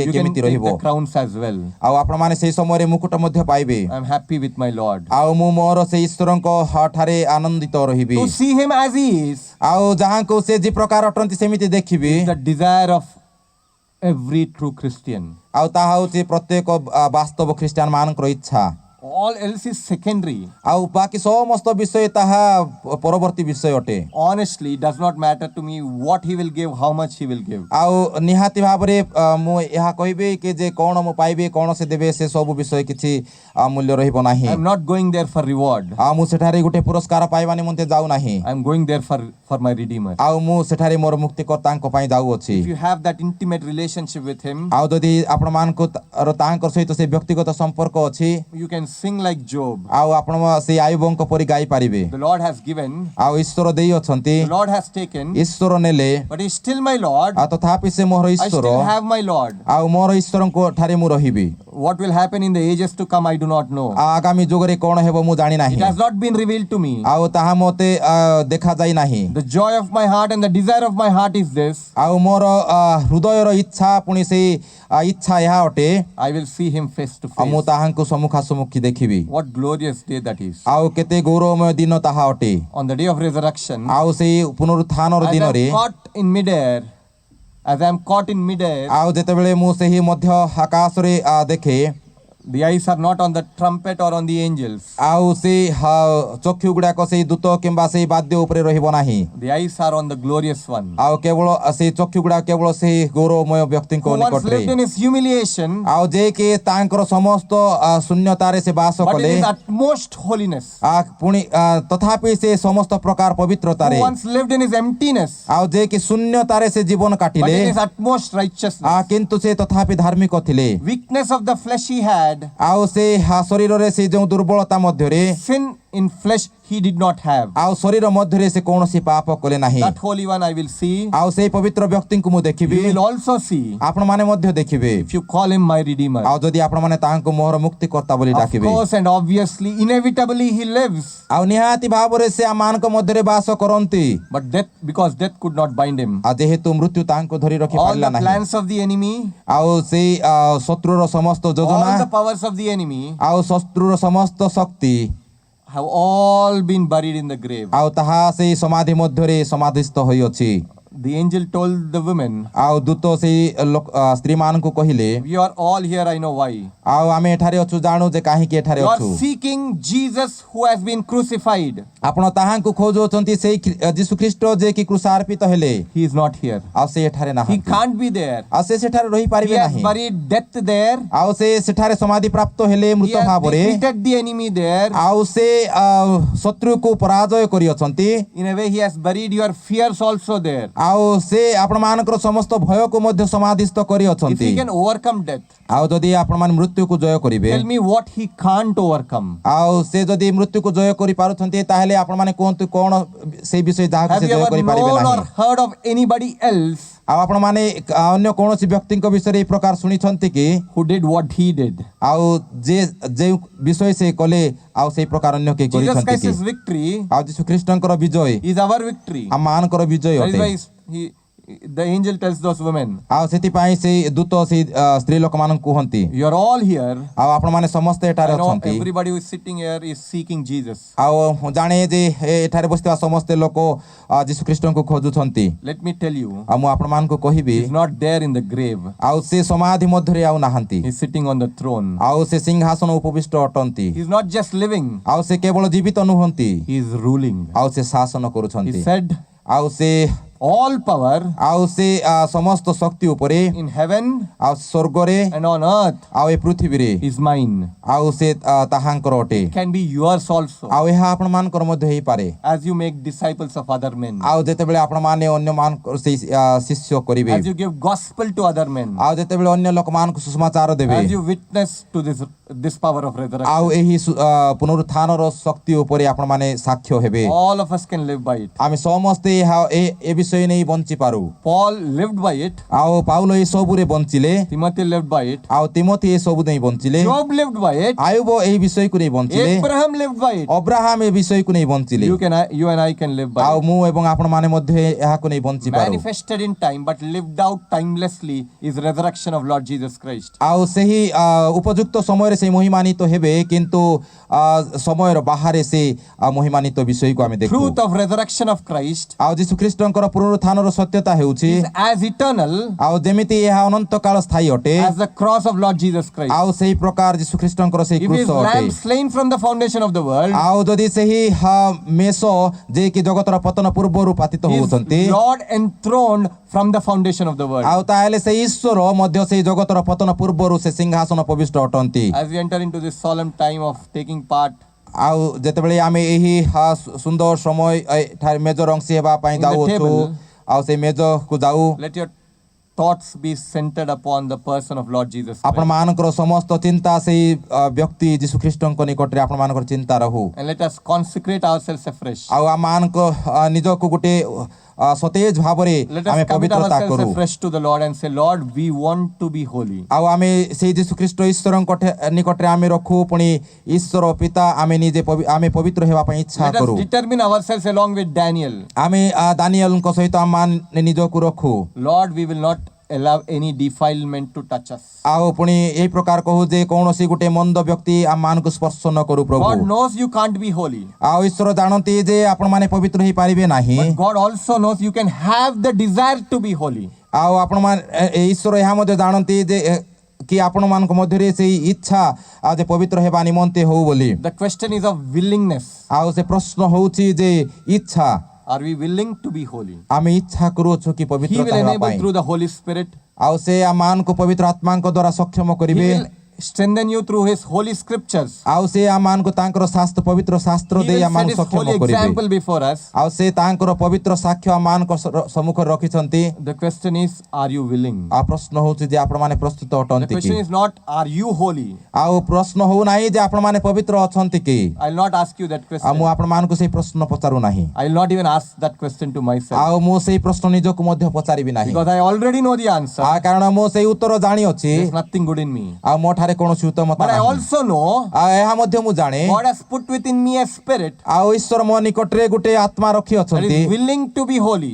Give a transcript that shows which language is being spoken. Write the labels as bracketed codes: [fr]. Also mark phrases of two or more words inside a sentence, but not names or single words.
[en] You can [or] କେମିତି [en] take [or] ରହିବ [en] the crowns as well. [or] ଆଉ ଆପଣମାନେ ସେହି ସମୟରେ ମୁକୁଟ ମଧ୍ୟ ପାଇବେ [en] I am happy with my Lord. [or] ଆଉ ମୁଁ ମୋର ସେହି ଈଶ୍ୱରଙ୍କ ଠାରେ ଆନନ୍ଦିତ ରହିବି [en] To see Him as He is [or] ଆଉ ଯାହାଙ୍କୁ ସେ ଯେ ପ୍ରକାର ଅଟନ୍ତି ସେମିତି ଦେଖିବି [en] the desire of every true Christian. [or] ଆଉ ତାହା ହେଉଛି ପ୍ରତ୍ୟେକ ବାସ୍ତବ ଖ୍ରୀଷ୍ଟିଆନ ମାନଙ୍କର ଇଚ୍ଛା [en] All else is secondary. [or] ଆଉ ବାକି ସମସ୍ତ ବିଷୟ ତାହା ପରବର୍ତ୍ତୀ ବିଷୟ ଅଟେ [en] Honestly, it does not matter to me what He will give, how much He will give. [or] ଆଉ ନିହାତି ଭାବରେ ମୁଁ ଏହା କହିବି କି ଯେ କ'ଣ ମୁଁ ପାଇବି କ'ଣ ସେ ଦେବେ ସେ ସବୁ ବିଷୟ କିଛି ମୂଲ୍ୟ ରହିବ ନାହିଁ [en] I am not going there for reward. [or] ଆଉ ମୁଁ ସେଠାରେ ଗୋଟେ ପୁରସ୍କାର ପାଇବା ନିମନ୍ତେ ଯାଉନାହିଁ [en] I am going there for my Redeemer. [or] ଆଉ ମୁଁ ସେଠାରେ ମୋର ମୁକ୍ତିକର୍ତ୍ତାଙ୍କ ପାଇଁ ଯାଉଅଛି [en] If you have that intimate relationship with Him, [or] ଆଉ ଯଦି ଆପଣମାନଙ୍କୁ ତାଙ୍କ ସହିତ ସେ ବ୍ୟକ୍ତିଗତ ସମ୍ପର୍କ ଅଛି [en] you can sing like Job. [or] ଆଉ ଆପଣ ସେଇ ଆୟୁବଙ୍କ ପରି ଗାଇ ପାରିବେ [en] The Lord has given, [or] ଆଉ ଈଶ୍ୱର ଦେଇ ଅଛନ୍ତି [en] the Lord has taken, [or] ଈଶ୍ୱର ନେଲେ [en] but He's still my Lord. [or] ଆଉ ତଥାପି ସେ ମୋର [en] I [or] ଈଶ୍ୱର [en] still have my Lord. [or] ଆଉ ମୋର ଈଶ୍ୱରଙ୍କ ଠାରେ ମୁଁ ରହିବି [en] What will happen in the ages to come, I do not know. [or] ଆଗାମୀ ଯୁଗରେ କ'ଣ ହେବ ମୁଁ ଜାଣି [en] It [or] ନାହିଁ [en] has not been revealed to me. [or] ଆଉ ତାହା ମୋତେ ଦେଖାଯାଇ ନାହିଁ [en] The joy of my heart and the desire of my heart is this, [or] ଆଉ ମୋର ହୃଦୟର ଇଚ୍ଛା ପୁଣି ସେଇ ଇଚ୍ଛା ଏହା ଅଟେ [en] I will see him face to [or] ଆଉ ମୁଁ [en] face. [or] ତାହାଙ୍କୁ ସମ୍ମୁଖାସମ୍ମୁଖୀ ଦେଖିବି। [en] What glorious day that is. [or] ଆଉ କେତେ ଗୌରବମୟ ଦିନ ତାହା ଅଟେ। [en] On the day of resurrection, [or] ଆଉ ସେଇ ପୁନରୁତ୍ଥାନର [en] as I [or] ଦିନରେ [en] am caught in midair, as I am caught in midair, [or] ଆଉ ଯେତେବେଳେ ମୁଁ ସେହି ମଧ୍ୟ ଆକାଶରେ ଦେଖେ [en] the eyes are not on the trumpet or on the angels. [or] ଆଉ ସେଇ ଚକ୍ଷୁ ଗୁଡାକ ସେଇ ଦୂତ କିମ୍ବା ସେଇ ବାଦ୍ୟ ଉପରେ ରହିବ ନାହିଁ। [en] The eyes are on the glorious one. [or] ଆଉ କେବଳ ସେଇ ଚକ୍ଷୁ ଗୁଡାକ କେବଳ ସେଇ ଗୌରବମୟ ବ୍ୟକ୍ତିଙ୍କ [en] Who once [or] ନିକଟରେ [en] lived in his humiliation, [or] ଆଉ ଯେ କି ତାଙ୍କର ସମସ୍ତ ଶୂନ୍ୟତାରେ ସେ ବାସ [en] but in [or] କଲେ [en] his utmost holiness. [or] ପୁଣି ତଥାପି ସେ ସମସ୍ତ ପ୍ରକାର ପବିତ୍ରତାରେ [en] Who once lived in his emptiness, [or] ଆଉ ଯେ କି ଶୂନ୍ୟତାରେ ସେ ଜୀବନ [en] but [or] କାଟିଲେ [en] in his utmost righteousness. [or] କିନ୍ତୁ ସେ ତଥାପି ଧାର୍ମିକ ଥିଲେ। [en] Weakness of the flesh he had, [or] ଆଉ ସେ ଶରୀରରେ ସେ ଯେଉଁ ଦୁର୍ବଳତା ମଧ୍ୟରେ [en] sin in flesh he did not have. [or] ଆଉ ଶରୀର ମଧ୍ୟରେ ସେ କୌଣସି ପାପ କଲେ ନାହିଁ। [en] That holy one I will see. [or] ଆଉ ସେଇ ପବିତ୍ର ବ୍ୟକ୍ତିଙ୍କୁ ମୁଁ ଦେଖିବି। [en] You will also see [or] ଆପଣମାନେ ମଧ୍ୟ ଦେଖିବେ [en] if you call him my redeemer. [or] ଆଉ ଯଦି ଆପଣମାନେ ତାହାଙ୍କୁ ମୋହର ମୁକ୍ତିକର୍ତ୍ତା ବୋଲି [en] Of [or] ଡାକିବେ। [en] course and obviously, inevitably he lives. [or] ଆଉ ନିହାତି ଭାବରେ ସେ ଆମମାନଙ୍କ ମଧ୍ୟରେ ବାସ କରନ୍ତି। [en] But death, because death could not bind him. [or] ଆଉ ଯେହେତୁ ମୃତ୍ୟୁ ତାହାଙ୍କୁ ଧରି ରଖି [en] All [or] ପାରିଲା [en] the [or] ନାହିଁ। [en] plans of the enemy, [or] ଆଉ ସେଇ ଶତ୍ରୁର ସମସ୍ତ ଯୋଜନା [en] all the powers of the enemy [or] ଆଉ ଶତ୍ରୁର ସମସ୍ତ ଶକ୍ତି [en] have all been buried in the grave. [or] ଆଉ ତାହା ସେଇ ସମାଧି ମଧ୍ୟରେ ସମାଧିସ୍ଥ ହୋଇଅଛି। [en] The angel told the women, [or] ଆଉ ଦୂତ ସେଇ ସ୍ତ୍ରୀ ମାନଙ୍କୁ କହିଲେ [en] "We are all here, I know why. [or] ଆଉ ଆମେ ଏଠାରେ ଅଛୁ ଜାଣୁ ଯେ କାହିଁକି ଏଠାରେ [en] You [or] ଅଛୁ। [en] are seeking Jesus who has been crucified. [or] ଆପଣ ତାହାଙ୍କୁ ଖୋଜୁଅଛନ୍ତି ସେଇ ଯୀଶୁ ଖ୍ରୀଷ୍ଟ ଯେ କି କ୍ରୁଶାର୍ପିତ ହେଲେ। [en] He is not here. [or] ଆଉ ସେ ଏଠାରେ [en] He [or] ନାହାନ୍ତି। [en] can't be there. [or] ଆଉ ସେ ସେଠାରେ [en] He [or] ରହିପାରିବେ [en] has [or] ନାହିଁ। [en] buried death there. [or] ଆଉ ସେ ସେଠାରେ ସମାଧି ପ୍ରାପ୍ତ ହେଲେ [en] He [or] ମୃତ [en] has [or] ଭାବରେ। [en] defeated the enemy there. [or] ଆଉ ସେ ଶତ୍ରୁକୁ ପରାଜୟ କରିଅଛନ୍ତି। [en] In a way, he has buried your fears also there. [or] ଆଉ ସେ ଆପଣମାନଙ୍କର ସମସ୍ତ ଭୟକୁ ମଧ୍ୟ ସମାଧିସ୍ଥ [en] If [or] କରିଅଛନ୍ତି। [en] he can overcome death, [or] ଆଉ ଯଦି ଆପଣମାନେ ମୃତ୍ୟୁକୁ ଜୟ କରିବେ [en] tell me what he can't overcome. [or] ଆଉ ସେ ଯଦି ମୃତ୍ୟୁକୁ ଜୟ କରିପାରୁଛନ୍ତି ତାହେଲେ ଆପଣମାନେ କୁହନ୍ତୁ କଣ ସେଇ ବିଷୟ ଯାହାକୁ [en] Have [or] ସେ [en] you [or] ଜୟ [en] ever [or] କରିପାରିବେ [en] known or [or] ନାହିଁ। [en] heard of anybody else [or] ଆଉ ଆପଣମାନେ ଅନ୍ୟ କୌଣସି ବ୍ୟକ୍ତିଙ୍କ ବିଷୟରେ ଏଇ ପ୍ରକାର ଶୁଣିଛନ୍ତି କି [en] who did what he did? [or] ଆଉ ଯେ ଯେଉଁ ବିଷୟ ସେ କଲେ ଆଉ ସେଇ ପ୍ରକାର ଅନ୍ୟ କେହି [en] Jesus [or] କରିଛନ୍ତି କି? [en] Christ's victory [or] ଆଉ ଯୀଶୁ ଖ୍ରୀଷ୍ଟଙ୍କର ବିଜୟ [en] is our victory. [or] ଆମମାନଙ୍କର ବିଜୟ [en] That is [or] ଅଟେ। [en] why the angel tells those women, [or] ଆଉ ସେଥିପାଇଁ ସେଇ ଦୂତ ସେଇ ସ୍ତ୍ରୀ ଲୋକମାନଙ୍କୁ କୁହନ୍ତି [en] "You are all here. [or] ଆଉ ଆପଣମାନେ ସମସ୍ତେ ଏଠାରେ [en] I know [or] ଅଛନ୍ତି। [en] everybody who is sitting here is seeking Jesus. [or] ଆଉ ମୁଁ ଜାଣେ ଯେ ଏଠାରେ ବସିଥିବା ସମସ୍ତେ ଲୋକ ଯୀଶୁ ଖ୍ରୀଷ୍ଟଙ୍କୁ ଖୋଜୁଛନ୍ତି। [en] Let me tell you, [or] ଆଉ ମୁଁ ଆପଣମାନଙ୍କୁ କହିବି [en] he is not there in the grave. [or] ଆଉ ସେ ସମାଧି ମଧ୍ୟରେ ଆଉ ନାହାନ୍ତି। [en] He is sitting on the throne. [or] ଆଉ ସେ ସିଂହାସନ ଉପବିଷ୍ଟ ଅଟନ୍ତି। [en] He is not just living. [or] ଆଉ ସେ କେବଳ ଜୀବିତ ନୁହନ୍ତି [en] He is ruling. [or] ଆଉ ସେ ଶାସନ କରୁଛନ୍ତି। [en] He said, [or] ଆଉ ସେ [en] all power [or] ଆଉ ସେ ସମସ୍ତ ଶକ୍ତି ଉପରେ [en] in heaven [or] ଆଉ ସ୍ୱର୍ଗରେ [en] and on earth [or] ଆଉ ଏ ପୃଥିବୀରେ [en] is mine. [or] ଆଉ ସେ ତାହାଙ୍କର ଅଟେ। [en] It can be yours also, [or] ଆଉ ଏହା ଆପଣମାନଙ୍କର ମଧ୍ୟ ହେଇପାରେ। [en] as you make disciples of other men, [or] ଆଉ ଯେତେବେଳେ ଆପଣମାନେ ଅନ୍ୟମାନଙ୍କର ସେଇ ଶିଷ୍ୟ କରିବେ [en] as you give gospel to other men, [or] ଆଉ ଯେତେବେଳେ ଅନ୍ୟ ଲୋକମାନଙ୍କୁ ସୁସମାଚାର ଦେବେ [en] as you witness to this power of [or] ଆଉ [en] resurrection. [or] ଏହି ପୁନରୁତ୍ଥାନର ଶକ୍ତି ଉପରେ ଆପଣମାନେ ସାକ୍ଷ୍ୟ ହେବେ। [en] All of us can live by it. [or] ଆମେ ସମସ୍ତେ ଏ ବିଷୟ ନେଇ ବଞ୍ଚି ପାରୁ। [en] Paul lived by it. [or] ଆଉ ପାଉଲ ଏ ସବୁରେ ବଞ୍ଚିଲେ [en] Timothy lived by it. [or] ଆଉ ତିମୋଥି ଏ ସବୁ ନେଇ ବଞ୍ଚିଲେ। [en] Job lived by it. [or] ଆୟୁବ ଏହି ବିଷୟକୁ ନେଇ ବଞ୍ଚିଲେ। [en] Abraham lived by it. [or] ଅବ୍ରାହାମ ଏ ବିଷୟକୁ ନେଇ ବଞ୍ଚିଲେ। [en] You and I can live by [or] ଆଉ [en] it. [or] ମୁଁ ଏବଂ ଆପଣମାନେ ମଧ୍ୟ ଏହାକୁ ନେଇ ବଞ୍ଚି ପାରୁ। [en] Manifested in time but lived out timelessly is resurrection of Lord Jesus Christ. [or] ଆଉ ସେହି ଉପଯୁକ୍ତ ସମୟରେ ସେ ମହିମାନିତ ହେବେ କିନ୍ତୁ ସମୟର ବାହାରେ ସେ ମହିମାନିତ ବିଷୟକୁ ଆମେ ଦେଖୁ। [en] Truth of resurrection of Christ [or] ଆଉ ଯୀଶୁ ଖ୍ରୀଷ୍ଟଙ୍କର ପୁନରୁତ୍ଥାନର ସତ୍ୟତା ହେଉଛି [en] is as eternal [or] ଆଉ ଯେମିତି ଏହା ଅନନ୍ତ କାଳ ସ୍ଥାୟୀ ଅଟେ [en] as the cross of Lord Jesus Christ. [or] ଆଉ ସେହି ପ୍ରକାର ଯୀଶୁ ଖ୍ରୀଷ୍ଟଙ୍କର ସେହି [en] If [or] କ୍ରୁଶ [en] his [or] ଅଟେ। [en] lamb slain from the foundation of the world, [or] ଆଉ ଯଦି ସେହି ମେଷ ଯେ କି ଜଗତର ପତନ ପୂର୍ବରୁ ପାତିତ ହେଉଛନ୍ତି [en] his Lord enthroned from the foundation of the world. [or] ଆଉ ତାହେଲେ ସେହି ଈଶ୍ୱର ମଧ୍ୟ ସେହି ଜଗତର ପତନ ପୂର୍ବରୁ ସେ ସିଂହାସନ ଉପବିଷ୍ଟ ଅଟନ୍ତି। [en] As we enter into this solemn time of taking part [or] ଆଉ ଯେତେବେଳେ ଆମେ ଏହି ସୁନ୍ଦର ସମୟ ଏଠାରେ ମେଜର ଅଂଶୀ ହେବା ପାଇଁ [en] In the [or] ଯାଉଅଛୁ [en] table, [or] ଆଉ ସେଇ ମେଜକୁ ଯାଉ [en] let your thoughts be centered upon the person of Lord Jesus Christ. [or] ଆପଣମାନଙ୍କର ସମସ୍ତ ଚିନ୍ତା ସେଇ ବ୍ୟକ୍ତି ଯୀଶୁ ଖ୍ରୀଷ୍ଟଙ୍କ ନିକଟରେ ଆପଣମାନଙ୍କର ଚିନ୍ତା ରହୁ। [en] And let us consecrate ourselves afresh. [or] ଆଉ ଆମମାନଙ୍କ ନିଜକୁ ଗୋଟେ ସତେଜ ଭାବରେ [en] Let [or] ଆମେ [en] us commit [or] ପବିତ୍ରତା [en] ourselves [or] କରୁ। [en] afresh to the Lord and say, Lord, we want to be holy. [or] ଆଉ ଆମେ ସେଇ ଯୀଶୁ ଖ୍ରୀଷ୍ଟ ଈଶ୍ୱରଙ୍କ ନିକଟରେ ଆମେ ରଖୁ ପୁଣି ଈଶ୍ୱର ପିତା ଆମେ ନିଜେ ଆମେ ପବିତ୍ର ହେବା ପାଇଁ ଇଚ୍ଛା [en] Let us [or] କରୁ। [en] determine ourselves along with Daniel. [or] ଆମେ ଦାନିଏଲଙ୍କ ସହିତ ଆମେ ନିଜକୁ ରଖୁ। [en] Lord, we will not allow any defilement to touch us. [or] ଆଉ ପୁଣି ଏଇ ପ୍ରକାର କହୁ ଯେ କୌଣସି ଗୋଟେ ମନ୍ଦ ବ୍ୟକ୍ତି ଆମମାନଙ୍କୁ ସ୍ପର୍ଶ ନ କରୁ ପ୍ରଭୁ। [en] God knows you can't be holy. [or] ଆଉ ଈଶ୍ୱର ଜାଣନ୍ତି ଯେ ଆପଣମାନେ ପବିତ୍ର ହେଇପାରିବେ ନାହିଁ। [en] But God also knows you can have the desire to be holy. [or] ଆଉ ଆପଣମାନେ ଈଶ୍ୱର ଏହା ମଧ୍ୟ ଜାଣନ୍ତି ଯେ କି ଆପଣମାନଙ୍କ ମଧ୍ୟରେ ସେଇ ଇଚ୍ଛା ଆଉ ଯେ ପବିତ୍ର ହେବା ନିମନ୍ତେ ହଉ ବୋଲି। [en] The question is of willingness. [or] ଆଉ ସେ ପ୍ରଶ୍ନ ହେଉଛି ଯେ ଇଚ୍ଛା [en] Are we willing to be holy? [or] ଆମେ ଇଚ୍ଛା କରୁଅଛୁ କି [en] He [or] ପବିତ୍ର [en] will [or] ହେବା [en] enable [or] ପାଇଁ। [en] through the Holy Spirit. [or] ଆଉ ସେ ଆମମାନଙ୍କୁ ପବିତ୍ର ଆତ୍ମାଙ୍କ ଦ୍ୱାରା ସକ୍ଷମ [en] He [or] କରିବେ। [en] will strengthen you through His holy scriptures. [or] ଆଉ ସେ ଆମମାନଙ୍କୁ ତାଙ୍କର ଶାସ୍ତ୍ର ପବିତ୍ର ଶାସ୍ତ୍ର [en] He [or] ଦେଇ [en] will set [or] ଆମମାନଙ୍କୁ [en] His [or] ସକ୍ଷମ [en] holy [or] କରିବେ। [en] example before us. [or] ଆଉ ସେ ତାଙ୍କର ପବିତ୍ର ସାକ୍ଷ୍ୟ ଆମମାନଙ୍କ ସମ୍ମୁଖରେ ରଖିଛନ୍ତି। [en] The question is, are you willing? [or] ଆଉ ପ୍ରଶ୍ନ ହେଉଛି ଯେ ଆପଣମାନେ ପ୍ରସ୍ତୁତ [en] The [or] ଅଟନ୍ତି କି? [en] question is not, are you holy? [or] ଆଉ ପ୍ରଶ୍ନ ହଉନାହିଁ ଯେ ଆପଣମାନେ ପବିତ୍ର ଅଛନ୍ତି କି? [en] I'll not ask you that [or] ଆଉ [en] question. [or] ମୁଁ ଆପଣମାନଙ୍କୁ ସେଇ ପ୍ରଶ୍ନ ପଚାରୁ ନାହିଁ। [en] I'll not even ask that question to myself. [or] ଆଉ ମୁଁ ସେଇ ପ୍ରଶ୍ନ ନିଜକୁ ମଧ୍ୟ ପଚାରିବି ନାହିଁ। [en] Because I already know the answer. [or] କାରଣ ମୁଁ ସେଇ ଉତ୍ତର ଜାଣିଅଛି। [en] There's nothing good in me. [or] ଆଉ ମୋ ଠାରେ କୌଣସି ଉତ୍ତମ [en] But I [or] ନାହିଁ। [en] also know [or] ଆଉ ଏହା ମଧ୍ୟ ମୁଁ ଜାଣେ [en] God has put within me a spirit [or] ଆଉ ଈଶ୍ୱର ମୋ ନିକଟରେ ଗୋଟେ ଆତ୍ମା [en] that [or] ରଖିଅଛନ୍ତି। [en] is willing to be holy.